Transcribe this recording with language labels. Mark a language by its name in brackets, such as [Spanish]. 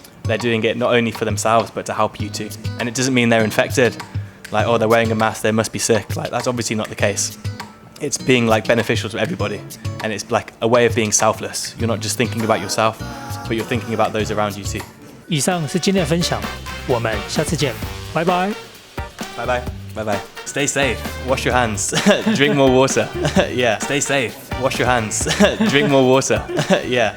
[English] They're doing it not only for themselves but to help you too, and it doesn't mean they're infected. Like, oh, they're wearing a mask, they must be sick. Like, that's obviously not the case. It's being beneficial to everybody, and it's like a way of being selfless. You're not just thinking about yourself, but you're thinking about those around you too. [Chinese] 以上是今天的分享，我们下次见，拜拜。 [English] Bye bye. Bye bye. Stay safe. Wash your hands. Drink more water. Yeah. Stay safe. Wash your hands. Drink more water. Yeah.